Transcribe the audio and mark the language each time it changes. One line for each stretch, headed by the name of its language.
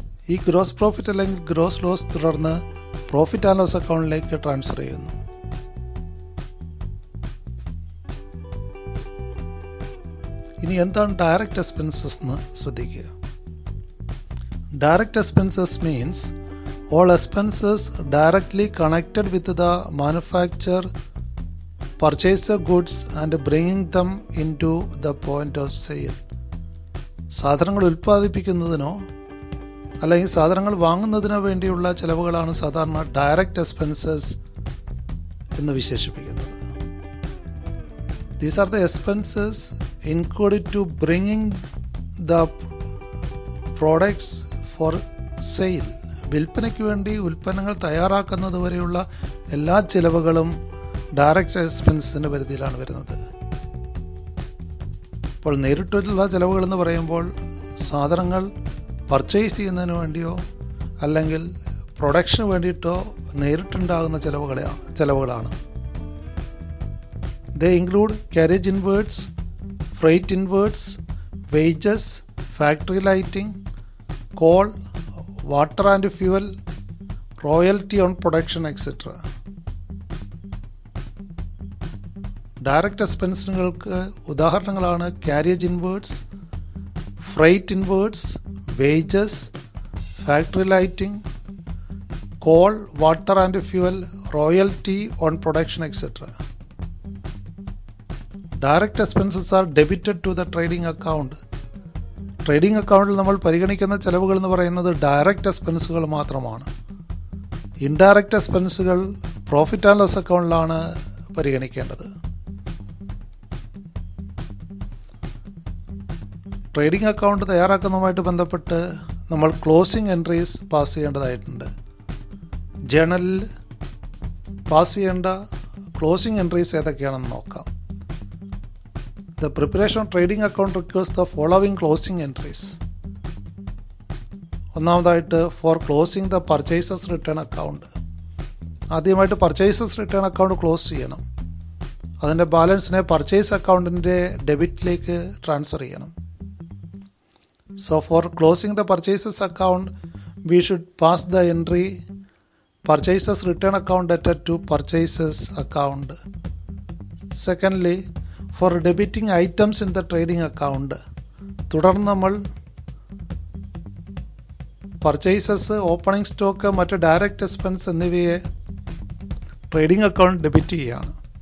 Malayalam: ഈ gross profit അല്ലെങ്കിൽ gross loss തുടർന്ന് പ്രോഫിറ്റ് ആൻഡ് ലോസ് അക്കൗണ്ടിലേക്ക് ട്രാൻസ്ഫർ ചെയ്യുന്നു. ഇനി എന്താണ് ഡയറക്റ്റ് എക്സ്പെൻസസ് എന്ന് ശ്രദ്ധിക്കുക.
English: Direct expenses means all expenses directly connected with the manufacture, purchase of goods and bringing them into the point of sale.
Malayalam: സാധനങ്ങൾ ഉൽപ്പാദിപ്പിക്കുന്നതിനോ അല്ലെങ്കിൽ സാധനങ്ങൾ വാങ്ങുന്നതിനോ വേണ്ടിയുള്ള ചെലവുകളാണ് സാധാരണ ഡയറക്റ്റ് എക്സ്പെൻസസ് എന്ന് വിശേഷിപ്പിക്കുന്നത്.
English: These are the expenses incurred to bringing the products for sale.
Malayalam: വിൽപ്പനയ്ക്ക് വേണ്ടി ഉൽപ്പന്നങ്ങൾ തയ്യാറാക്കുന്നത് വരെയുള്ള എല്ലാ ചിലവുകളും ഡയറക്റ്റ് എക്സ്പെൻസിന്റെ പരിധിയിലാണ് വരുന്നത്. ഇപ്പോൾ നേരിട്ടുള്ള ചിലവുകൾ എന്ന് പറയുമ്പോൾ സാധനങ്ങൾ പർച്ചേസ് ചെയ്യുന്നതിന് വേണ്ടിയോ അല്ലെങ്കിൽ production വേണ്ടിയിട്ടോ നേരിട്ടുണ്ടാകുന്ന ചെലവുകളാണ്.
English: They include carriage inwards, freight inwards, wages, factory lighting, coal, water and fuel, royalty on production, etc.
Malayalam: Direct എക്സ്പെൻസുകൾക്ക് ഉദാഹരണങ്ങളാണ് carriage inwards, freight inwards, wages, factory lighting, call, water and fuel, royalty on production, etcetera.
English: Direct expenses are debited to the trading account.
Malayalam: Trading അക്കൗണ്ടിൽ നമ്മൾ പരിഗണിക്കുന്ന ചെലവുകൾ എന്ന് പറയുന്നത് direct എക്സ്പെൻസുകൾ മാത്രമാണ്. Indirect എക്സ്പെൻസുകൾ profit and loss അക്കൗണ്ടിലാണ് പരിഗണിക്കേണ്ടത്. Trading account തയ്യാറാക്കുന്നതുമായിട്ട് ബന്ധപ്പെട്ട് നമ്മൾ ക്ലോസിംഗ് എൻട്രീസ് പാസ് ചെയ്യേണ്ടതായിട്ടുണ്ട്. ജേണലിൽ പാസ് ചെയ്യേണ്ട ക്ലോസിംഗ് എൻട്രീസ് ഏതൊക്കെയാണെന്ന് നോക്കാം.
English: The preparation of trading account requires the following closing entries.
Malayalam: ഒന്നാമതായിട്ട്
English: For closing the purchases return account.
Malayalam: ആദ്യമായിട്ട് പർച്ചേസസ് റിട്ടേൺ അക്കൗണ്ട് ക്ലോസ് ചെയ്യണം. അതിൻ്റെ ബാലൻസിനെ പർച്ചേസ് അക്കൗണ്ടിൻ്റെ ഡെബിറ്റിലേക്ക് ട്രാൻസ്ഫർ ചെയ്യണം.
English: So for closing the purchases account, we should pass the entry purchases return account debtor to purchases account. Secondly, for debiting items in the trading account,
Malayalam: തുടർന്ന് നമ്മൾ purchases, opening stock, മറ്റ് direct expense എന്നിവയെ trading account debit ചെയ്യുകയാണ്.